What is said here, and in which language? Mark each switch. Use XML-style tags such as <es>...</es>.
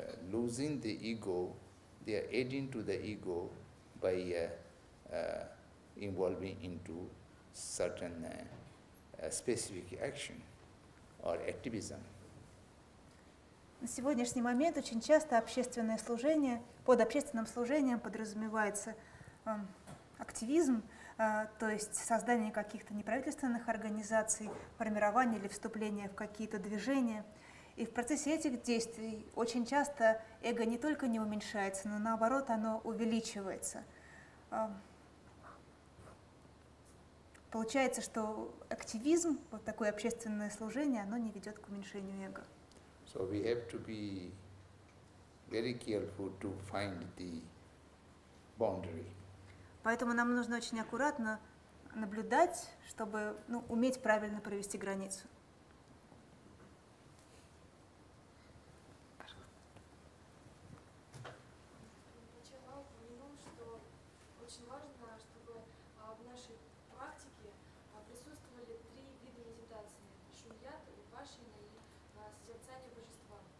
<en>losing the ego, they are adding to the ego by involving into certain specific action or activism.</en> <ru>На сегодняшний момент очень часто общественное служение, под общественным служением подразумевается активизм, то есть создание каких-то неправительственных организаций, формирование или вступление в какие-то движения. И в процессе этих действий очень часто эго не только не уменьшается, но наоборот оно увеличивается. Получается, что активизм, вот такое общественное служение, оно не ведет к уменьшению эго.</ru> <en>So we have to be very careful to find the boundary.</en> <ru>Поэтому нам нужно очень аккуратно наблюдать, чтобы уметь правильно провести границу. Вчера упомянул, что очень важно, чтобы в нашей практике присутствовали 3 вида медитации: шуньята, випашина и созерцание божества.</ru>